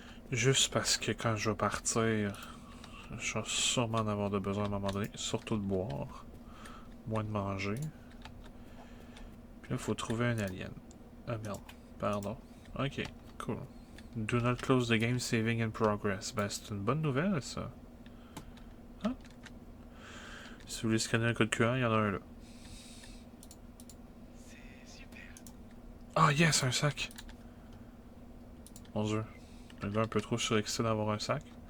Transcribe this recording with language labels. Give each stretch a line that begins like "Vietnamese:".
French: Juste parce que quand je vais partir, Je vais sûrement en avoir de besoin à un moment donné. Surtout de boire. Moins de manger. Puis là, il faut trouver un alien. Ah merde. Pardon. Ok, cool.
English: Do not close the game, saving in progress.
French: Ben, c'est une bonne nouvelle, ça. Ah. Si vous voulez scanner un code QR, il y en a un là. C'est super. Ah, yes, un sac! Mon dieu. Un gars un peu trop surexcité d'avoir un sac.